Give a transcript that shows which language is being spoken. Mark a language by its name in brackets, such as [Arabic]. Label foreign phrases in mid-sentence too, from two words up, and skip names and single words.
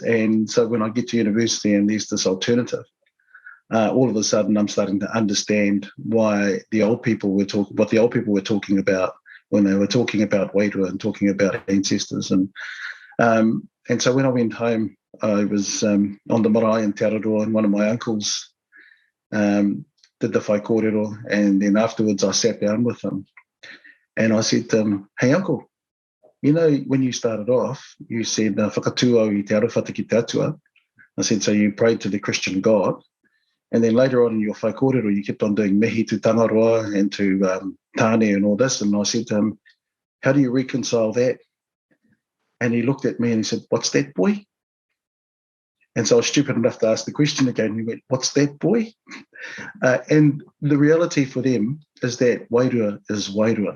[English] And so when I get to university and there's this alternative, all of a sudden I'm starting to understand why the old people were talking about when they were talking about Wairua and talking about ancestors. And so when I went home, I was on the marae in Te Araroa, and one of my uncles did the [Māori] whai kōrero, [English] and then afterwards I sat down with him and I said to him, "Hey uncle, when you started off, you said [Māori] whakatūau I te arawhata ki te atua." [English] I said, "So you prayed to the Christian God, and then later on in your [Māori] whai kōrero [English] you kept on doing mihi to Tangaroa and to Tāne and all this." And I said to him, "How do you reconcile that?" And he looked at me and he said, "What's that, boy?" And so I was stupid enough to ask the question again. He went, "What's that, boy?" And the reality for them is that Wairua is Wairua.